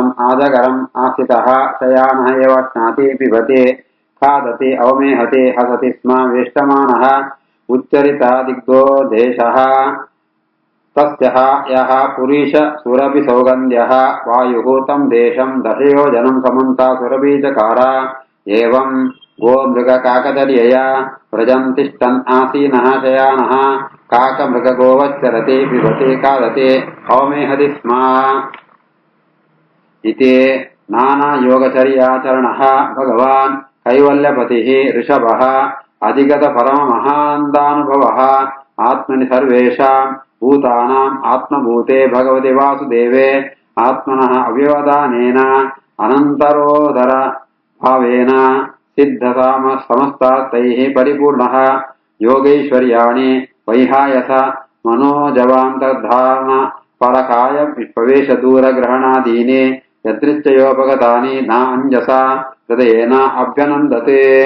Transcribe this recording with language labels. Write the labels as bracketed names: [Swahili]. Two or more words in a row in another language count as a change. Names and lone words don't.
[Sanskrit] ಆಜಗರಂ ಆಸ್ಥಿತಃ ಶಯಾನಃ ಏವ ಸ್ನಾತಿ ಪಿಬತಿ ಖಾದತಿ ಅವಮೇಹತಿ ಹಸತಿ ಸ್ಮ ವೇಷ್ಟಮಾನಃ ಉಚ್ಚರಿತಾದಿಗ್ಧೋ ದೇಶಃ ತಸ್ಯಃ ಯಃ ಪುರೀಶ ಸುರಭಿ ಸೌಗಂಧ್ಯಃ ವಾಯುಃ ತಂ ದೇಶಂ ದಶಯೋಜನಂ ಸಮಂತ ಸುರಬೀಜಕಾರ ಏವಂ ಗೋ ಮೃಗ ಕಾಕದರ್ಯಯ ವ್ರಜಂ ತಿಷ್ಟನ್ ಆಸೀನಃ ಶಯಾನಃ ಕಾಕ ಮೃಗ ಗೋವಚ್ಚರತಿ ಪಿಬತಿ ಖಾದತಿ ಅವಮೇಹತಿ ಸ್ಮ ಇತಿ ನಾನಾ ಯೋಗಚರ್ಯಾಚರಣಃ ಭಗವಾನ್ ಕೈವಲ್ಯಪತಿಃ ಋಷಭಃ ಅಧಿಗತ ಪರಮ ಮಹಾಂದಾನುಭವಃ ಆತ್ಮನಿ ಸರ್ವೇಷಾಂ ಭೂತಾನಾಂ ಆತ್ಮಭೂತೆ ಭಗವತಿ ವಾಸುದೇವೆ ಆತ್ಮನಃ ಅವ್ಯವಧಾನೇನ ಅನಂತರೋದರ ಭಾವೇನ ಸಿದ್ಧತಾಮ ಸಮಸ್ತಾರ್ಥೈಃ ಪರಿಪೂರ್ಣಃ ಯೋಗೈಶ್ವರ್ಯಾಣಿ ವೈಹಾಯಸ ಮನೋಜವಾಂತರ್ಧಾರಣ ಪರಕಾಯ ಪ್ರವೇಶ ದೂರ ಗ್ರಹಣಾದೀನಿ ಯದೃಚ್ಛಯೋಪಗತಾನಿ ನ ಅಂಜಸ ಹೃದಯೇನ ಅಭ್ಯನಂದತೆ